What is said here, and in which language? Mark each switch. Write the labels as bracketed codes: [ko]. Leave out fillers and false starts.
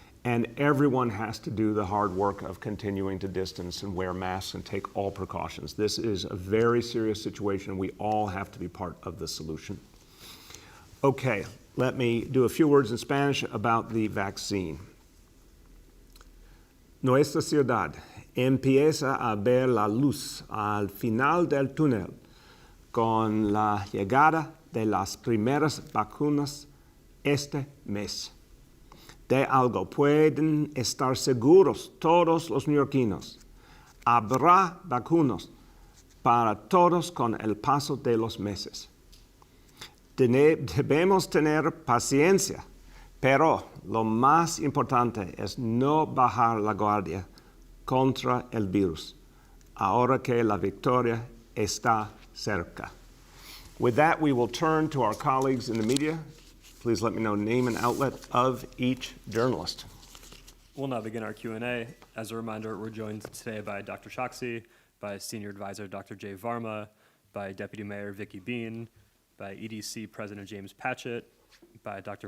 [en] And everyone has to do the hard work of continuing to distance and wear masks and take all precautions. This is a very serious situation. We all have to be part of the solution. Okay. Let me do a few words in Spanish about the vaccine. [es] Nuestra ciudad empieza a ver la luz al final del túnel con la llegada de las primeras vacunas este mes. De algo pueden estar seguros todos los neoyorquinos. Habrá vacunas para todos con el paso de los meses. Debemos tener paciencia, pero lo más importante es no bajar la guardia contra el virus, ahora que la victoria está cerca. [en] With that, we will turn to our colleagues in the media. Please let me know name and outlet of each journalist. We'll now begin our Q&A. As a reminder, we're joined today by Dr. Choksi, by Senior Advisor Dr. Jay Varma, by Deputy Mayor Vicky Bean, by EDC President James Patchett, by Dr.